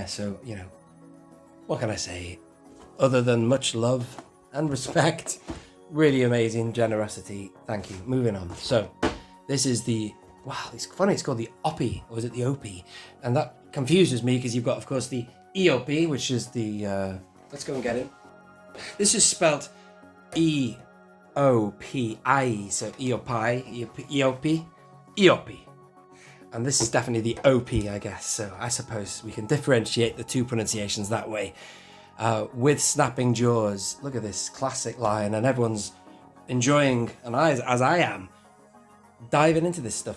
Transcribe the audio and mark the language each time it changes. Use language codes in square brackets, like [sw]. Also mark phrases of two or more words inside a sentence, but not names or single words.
[en] So, you know, what can I say? Other than much love and respect. Really amazing generosity. Thank you. Moving on. So, this is the, wow, it's funny, it's called the Opee, or is it the Opee? And that confuses me because you've got, of course, the E.O.P, which is the, let's go and get it. This is spelled E-O-P-I, so E-O-P, E-O-P. And this is definitely the O.P, I guess, so I suppose we can differentiate the two pronunciations that way. With snapping jaws, look at this classic line, and everyone's enjoying, and as I am, diving into this stuff.